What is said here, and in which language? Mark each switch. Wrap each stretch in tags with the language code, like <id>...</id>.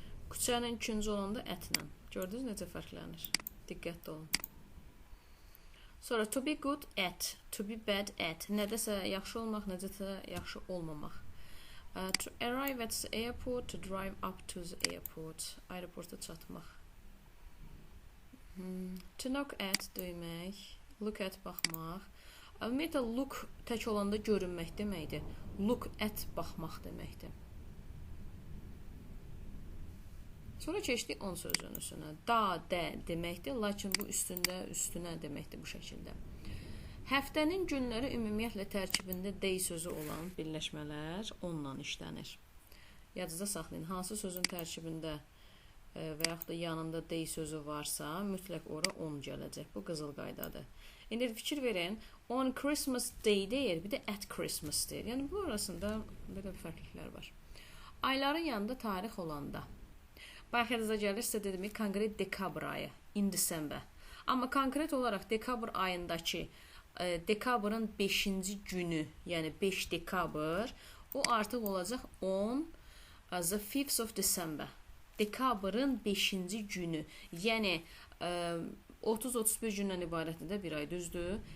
<az>Küçənin küncü olanda ətlə. Gördünüz necə fərqlənir? Diqqətli olun.</az> <en>Sonra to be good at, to be bad at.</en> <az>Nədəsə yaxşı olmaq, nədəsə yaxşı olmamaq.</az> <en>To arrive at the airport, to drive up to the airport.</en> <az>Aeroporta çatmaq.</az> <en>To knock at, döymək. Look at, baxmaq.</en> <az>Ümumiyyətlə, look tək olanda görünmək deməkdir. Look at, baxmaq deməkdir. Sonra keçdik on sözünüsünə. Da, də deməkdir, lakin bu üstündə, üstünə deməkdir bu şəkildə. Həftənin günləri ümumiyyətlə tərkibində dey sözü olan birləşmələr onunla işlənir. Yadınızda saxlayın, hansı sözün tərkibində və yaxud da yanında dey sözü varsa, mütləq ora on gələcək. Bu qızıl qaydadır. İndi fikir verin,</az> <en>on Christmas day</en> <az>deyir, bir də</az> <en>at Christmas</en> <az>deyir. Yəni bu arasında belə bir fərqliklər var. Ayların yanında tarix olanda. Bayaq yadınıza gəlir, sizə dedim ki, konkret dekabr ayı,</az> <en>in December.</en> <az>Amma konkret olaraq dekabr ayındakı dekabrın 5-ci günü, yəni 5 dekabr, o artıq olacaq 10</az> <en>the 5th of December.</en> <az>Dekabrın 5-ci günü, yəni 30-31 gündən ibarətində bir ay, düzdür?</az>